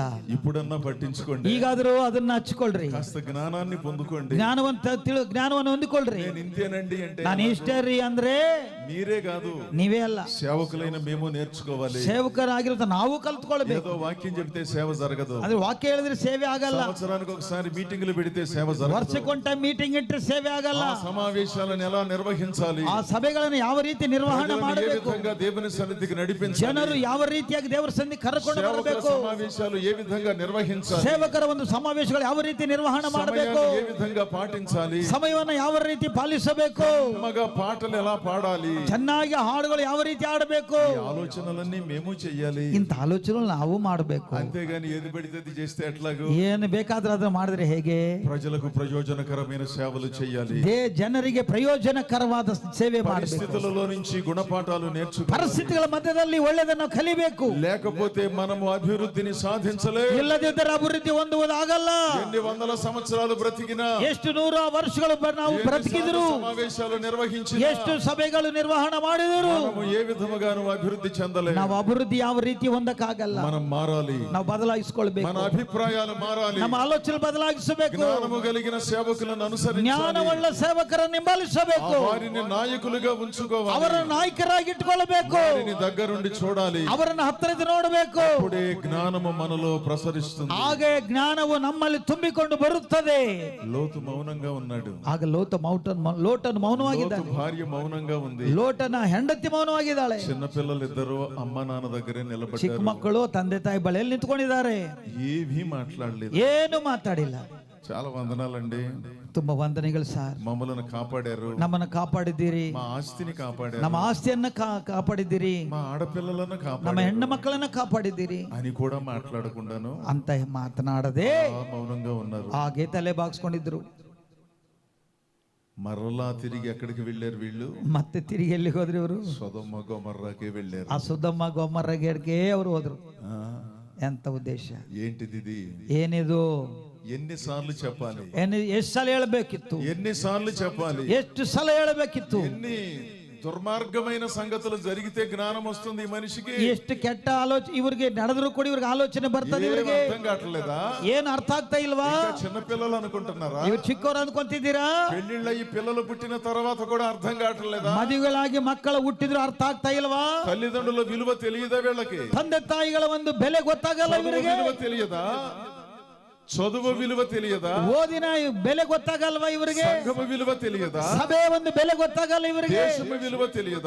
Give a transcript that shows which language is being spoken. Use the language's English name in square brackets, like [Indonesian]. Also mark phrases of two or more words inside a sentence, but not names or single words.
[Telugu] ఇప్పుడన్నా పట్టించుకోండి. [Kannada] ಈಗಾದರೂ ಅದನ್ನ ಹಚ್ಕೊಳ್ರಿ. [Telugu] కాస్త జ్ఞానాన్ని పొందుకోండి. [Kannada] ಜ್ಞಾನವನ್ನು ಹೊಂದಿಕೊಳ್ಳ್ರಿ. [Telugu] నేను ఇంతేనండి అంటే [Kannada] ನಾನು ಇಷ್ಟೇ ರೀ ಅಂದ್ರೆ [Telugu] మీరే కాదు, [Kannada] ನೀವೇ ಅಲ್ಲ, [Telugu] సేవకులైన మేము నేర్చుకోవాలి. [Kannada] ಸೇವಕರಾಗಿರುತ್ತೆ ನಾವು ಕಲ್ತ್ಕೊಳ್ಬೇಕು. [Telugu] ఏదో వాక్యం చెప్తే సేవ జరగదు. [Kannada] ಅದ್ರ ವಾಕ್ಯ ಹೇಳಿದ್ರೆ ಸೇವೆ ಆಗಲ್ಲ. [Telugu] సంవత్సరానికి ఒకసారి మీటింగ్లు పెడితే సేవ జరగదు. [Kannada] ವರ್ಷಕ್ಕೊಂಟ ಮೀಟಿಂಗ್ ಇಟ್ಟರೆ ಸೇವೆ ಆಗಲ್ಲ. [Telugu] ఆ సమావేశాలను ఎలా నిర్వహించాలి? [Kannada] ಆ ಸಭೆಗಳನ್ನು ಯಾವ ರೀತಿ ನಿರ್ವಹಣೆ [Telugu] ఏ [Kannada] ಮಾಡಬೇಕು? [Telugu] విధంగా దేవుని సన్నిధికి నడిపించాలి? [Kannada] ಜನರು ಯಾವ ರೀತಿಯಾಗಿ ದೇವರ ಸನ್ನಿಧಿಗೆ ಕರೆಕೊಂಡು [Telugu] సేవకుల [Kannada] ಬರಬೇಕು? [Telugu] సమావేశాలు ఏ విధంగా నిర్వహించాలి? [Kannada] ಸೇವಕರ ಒಂದು ಸಮಾವೇಶಗಳು ಯಾವ ರೀತಿ ನಿರ್ವಹಣೆ ಮಾಡಬೇಕು? [Telugu] సమయాన్ని ఏ విధంగా పాటించాలి? [Kannada] ಸಮಯವನ್ನು ಯಾವ ರೀತಿ ಪಾಲಿಸಬೇಕು? [Telugu] అమ్మగా పాటలు ఎలా పాడాలి? [Kannada] ಚೆನ್ನಾಗಿ ಹಾಡುಗಳು ಯಾವ ರೀತಿ ಆಡಬೇಕು? [Telugu] ఈ ఆలోచనలన్నీ మేము చెయ్యాలి. [Kannada] ಇಂಥ ಆಲೋಚನೆ ನಾವು ಮಾಡಬೇಕು. [Telugu] అంతేగాని ఏది పడితే అది చేస్తే ఎట్లాగూ? [Kannada] ಏನು ಬೇಕಾದ್ರೆ ಅದನ್ನ ಮಾಡಿದ್ರೆ ಹೇಗೆ? [Telugu] ప్రజలకు ప్రయోజనకరమైన సేవలు చేయాలి. [Kannada] ಜನರಿಗೆ ಪ್ರಯೋಜನಕರವಾದ ಸೇವೆ ಮಾಡಬೇಕು. [Telugu] పరిస్థితులలో నుంచి గుణపాఠాలు నేర్చుకోవాలి. [Kannada] ಪರಿಸ್ಥಿತಿಗಳ ಮಧ್ಯದಲ್ಲಿ ಒಳ್ಳೆಯದನ್ನು ಕಲಿಬೇಕು. [Telugu] లేకపోతే మనము అభివృద్ధిని సాధించలేము. [Kannada] ಇಲ್ಲದಿದ್ದರೆ ಅಭಿವೃದ್ಧಿ ಹೊಂದುವುದಾಗಲ್ಲ. [Telugu] ఎన్ని వందల సంవత్సరాలు బ్రతికినా, [Kannada] ಎಷ್ಟು ನೂರ ವರ್ಷಗಳು ನಾವು ಬ್ರತಿಕಿದ್ರು, [Telugu] సమావేశాలు నిర్వహించినా, [Kannada] ಎಷ್ಟು ಸಭೆಗಳು ನಿರ್ವಹಣೆ ಮಾಡಿದರು, [Telugu] మనము ఏ విధముగాను అభివృద్ధి చెందలేము. [Kannada] ನಾವು ಅಭಿವೃದ್ಧಿ ಯಾವ ರೀತಿ ಹೊಂದಕ್ಕಾಗಲ್ಲ. [Telugu] మనం మారాలి. [Kannada] ನಾವು ಬದಲಾಯಿಸಿಕೊಳ್ಬೇಕು. [Telugu] మన అభిప్రాయాలు మారాలి. [Kannada] ನಮ್ಮ ಆಲೋಚನೆ ಬದಲಾಯಿಸಬೇಕು. [Telugu] జ్ఞానము కలిగిన సేవకులను అనుసరించాలి. [Kannada] ಜ್ಞಾನವುಳ್ಳ ಸೇವಕರನ್ನು ಹಿಂಬಾಲಿಸಬೇಕು. [Telugu] వారిని నాయకులుగా ఉంచుకోవాలి. [Kannada] ಅವರ ನಾಯಕರಾಗಿ ಇಟ್ಕೊಳ್ಬೇಕು. [Telugu] వారిని దగ్గరుండి చూడాలి. [Kannada] ಅವರನ್ನು ಹತ್ತಿರದ ನೋಡಬೇಕು. [Telugu] అప్పుడే జ్ఞానము మనలో ప్రసరిస్తుంది. [Kannada] ಹಾಗೆ ಜ್ಞಾನವು ನಮ್ಮಲ್ಲಿ ತುಂಬಿಕೊಂಡು ಬರುತ್ತದೆ. [Telugu] లోతు మౌనంగా ఉన్నాడు. [Kannada] ಆಗ ಲೋಟನು ಮೌನವಾಗಿದ್ದಾನೆ. [Telugu] లోతు భార్య మౌనంగా ఉంది. [Kannada] ಲೋಟನ ಹೆಂಡತಿ ಮೌನವಾಗಿದ್ದಾಳೆ. [Telugu] చిన్నపిల్లలిద్దరూ అమ్మ నాన్న దగ్గరే [Kannada] ಚಿಕ್ಕ [Telugu] నిలబడ్డారు. [Kannada] ಮಕ್ಕಳು ತಂದೆ ತಾಯಿ ಬಳಿಯಲ್ಲಿ ನಿಂತ್ಕೊಂಡಿದ್ದಾರೆ. [Telugu] ఏమీ మాట్లాడలేదు. [Kannada] ಏನು ಮಾತಾಡಿಲ್ಲ. [Telugu] చాలా వందనాలండి. [Kannada] ತುಂಬಾ ವಂದನೆಗಳು ಸಾರ್. [Telugu] మమ్మల్ని కాపాడారు. [Kannada] ನಮ್ಮನ್ನು ಕಾಪಾಡಿದ್ದೀರಿ. [Telugu] మా ఆస్తిని కాపాడారు. [Kannada] ನಮ್ಮ ಆಸ್ತಿಯನ್ನ ಕಾಪಾಡಿದ್ದೀರಿ. [Telugu] మా ఆడపిల్లలను [Kannada] ನಮ್ಮ [Telugu] కాపాడారు [Kannada] ಹೆಣ್ಣು ಮಕ್ಕಳನ್ನ ಕಾಪಾಡಿದ್ದೀರಿ [Telugu] అని కూడా మాట్లాడకుండాను [Kannada] ಅಂತ ಮಾತನಾಡದೆ [Telugu] మౌనంగా ఉన్నారు. [Kannada] ಹಾಗೆ ತಲೆ ಬಾಗಿಸ್ಕೊಂಡಿದ್ರು. [Telugu] మరలా తిరిగి ఎక్కడికి వెళ్ళారు వీళ్ళు? [Kannada] ಮತ್ತೆ ತಿರುಗಿ ಎಲ್ಲಿಗೆ ಹೋದ್ರು ಇವರು? [Telugu] సొదొమ గొమొర్రాకి వెళ్ళారు. [Kannada] ಆ ಸುದ್ದಮ್ಮ ಗೊಮ್ಮರಗೇಡ್ಗೆ ಅವರು ಹೋದ್ರು. [Telugu] ఆ, [Kannada] ಎಂತ ಉದ್ದೇಶ? [Telugu] ఏంటిది ఇది? [Kannada] ಏನಿದು? [Telugu] ఎన్నిసార్లు చెప్పాలి? [Kannada] ಎಷ್ಟು ಸಲ ಹೇಳಬೇಕಿತ್ತು? [Telugu] ఎన్నిసార్లు చెప్పాలి? [Kannada] ಎಷ್ಟು ಸಲ ಹೇಳಬೇಕಿತ್ತು? [Telugu] ఎన్ని దుర్మార్గమైన సంగతులు జరిగితే జ్ఞానం వస్తుంది ఈ మనిషికి? [Kannada] ಎಷ್ಟು ಕೆಟ್ಟ ಆಲೋಚನೆ ಇವರಿಗೆ ನಡೆದ್ರು ಕೂಡ ಇವ್ರಿಗೆ ಆಲೋಚನೆ ಬರ್ತದೆ. [Telugu] ఏం [Kannada] ಇವರಿಗೆ [Telugu] అర్థం కావట్లేదా? [Kannada] ಏನ್ ಅರ್ಥ ಆಗ್ತಾ ಇಲ್ವಾ? [Telugu] ఇంకా చిన్నపిల్లలు అనుకుంటున్నారా? [Kannada] ಇವ್ರು ಚಿಕ್ಕವರು ಅಂದ್ಕೊಂತಿದ್ದೀರಾ? [Telugu] పెళ్లిళ్ళ ఈ పిల్లలు పుట్టిన తర్వాత కూడా అర్థం కావట్లేదా? [Kannada] ಮದುವೆಗಳಾಗಿ ಮಕ್ಕಳು ಹುಟ್ಟಿದ್ರು ಅರ್ಥ ಆಗ್ತಾ ಇಲ್ವಾ? [Telugu] తల్లిదండ్రుల విలువ తెలియదా వీళ్ళకి? [Kannada] ತಂದೆ ತಾಯಿಗಳ ಒಂದು ಬೆಲೆ ಗೊತ್ತಾಗಲ್ಲ ಇವರಿಗೆ. [Telugu] విలువ తెలియదా? చదువు విలువ తెలియదా? [Kannada] ಓದಿನ ಬೆಲೆ ಗೊತ್ತಾಗಲ್ವಾ ಇವರಿಗೆ? [Telugu] సంఘము విలువ తెలియదా? [Kannada] ಸಭೆ ಒಂದು ಬೆಲೆ ಗೊತ್ತಾಗಲ್ಲ ಇವರಿಗೆ. [Telugu] దేశము విలువ తెలియదా?